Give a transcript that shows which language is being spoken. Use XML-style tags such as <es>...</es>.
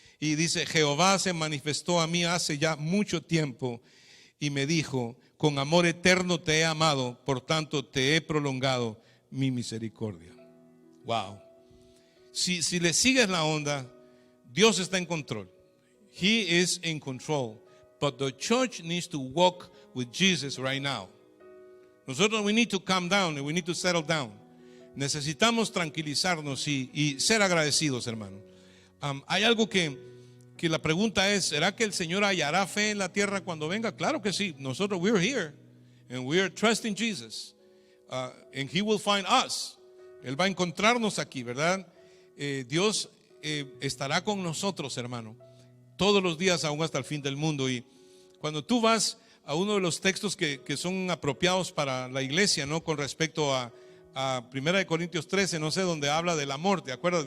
<es>Y dice, Jehová se manifestó a mí hace ya mucho tiempo y me dijo, con amor eterno te he amado, por tanto te he prolongado mi misericordia. Wow. Si le sigues la onda, Dios está en control.</es> <en>He is in control. But the church needs to walk with Jesus right now.</en> <es>Nosotros</es> <en>we need to calm down and we need to settle down.</en> <es>Necesitamos tranquilizarnos y ser agradecidos, hermano. Hay algo que la pregunta es, ¿será que el Señor hallará fe en la tierra cuando venga? Claro que sí. Nosotros,</es> <en>we're here and we're trusting Jesus, and He will find us.</en> <es>Él va a encontrarnos aquí, ¿verdad? Dios estará con nosotros, hermano, todos los días, aún hasta el fin del mundo. Y cuando tú vas a uno de los textos que son apropiados para la iglesia, ¿no? Con respecto a 1 Corintios 13, no sé, donde habla del amor, ¿te acuerdas?</es>